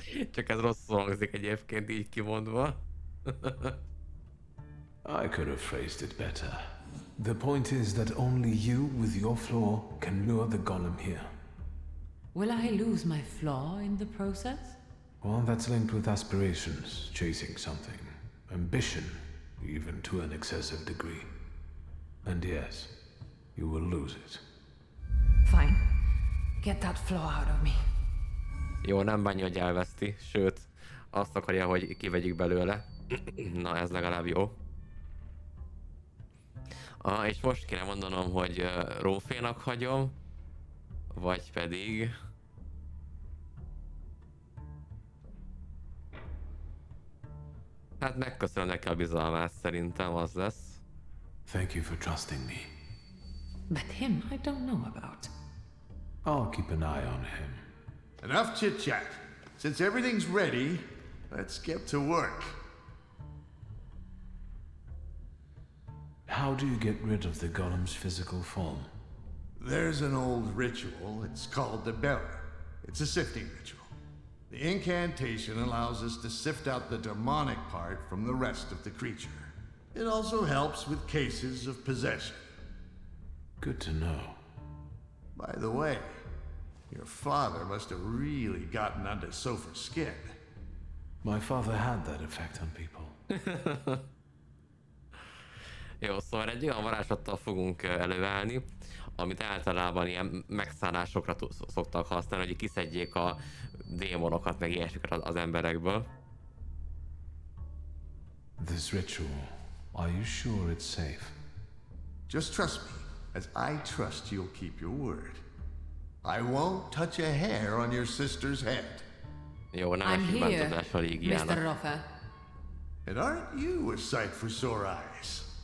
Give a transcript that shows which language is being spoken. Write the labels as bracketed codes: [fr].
[hu] Csak ez rosszul hangzik egyébként így kimondva. [en] I could have phrased it better. The point is that only you with your flaw can lure the golem here. Will I lose my flaw in the process? Well, that's linked with aspirations, chasing something. Ambition, even to an excessive degree. And yes, you will lose it. Fine. Get that flaw out of me. [hu] Jó, nem bánja, hogy elveszti, sőt, azt akarja, hogy kivegyük belőle. Na, ez legalább jó. És most kéne mondanom, hogy Rófénak hagyom, vagy pedig... Hát megköszönöm neki a bizalmát, szerintem az lesz. [en] Thank you for trusting me. But him I don't know about. I'll keep an eye on him. Enough chit-chat. Since everything's ready, let's get to work. How do you get rid of the golem's physical form? There's an old ritual. It's called the bearer. It's a sifting ritual. The incantation allows us to sift out the demonic part from the rest of the creature. It also helps with cases of possession. Good to know. By the way, your father must have really gotten under Sophie's skin. My father had that effect on people. [hu] Jó, szóval egy olyan varázslattal fogunk előállni, amit általában ilyen megszállásokra szoktak használni, hogy kiszedjék a démonokat, meg ilyesmiket az emberekből. [en] This ritual, are you sure it's safe? Just trust me, as I trust you'll keep your word. I won't touch a hair on your sister's head. [hu] Jó, nem esik bántodás a Ligiának. [en] Mr. Rotha. And aren't you a sight for sore eyes?